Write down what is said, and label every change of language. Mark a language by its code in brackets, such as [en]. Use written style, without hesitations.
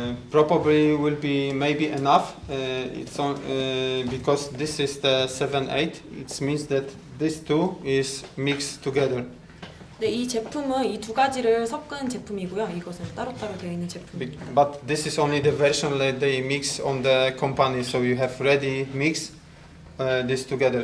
[en] probably will be maybe enough. It's on because this is the 7-8. It means that these two is mixed together. [ko] 네, 이 제품은 이 두 가지를 섞은 제품이고요. 이것은 따로따로 되어 있는 제품입니다. [en] But this is only the version that they mix on the company. So you have ready mix this together.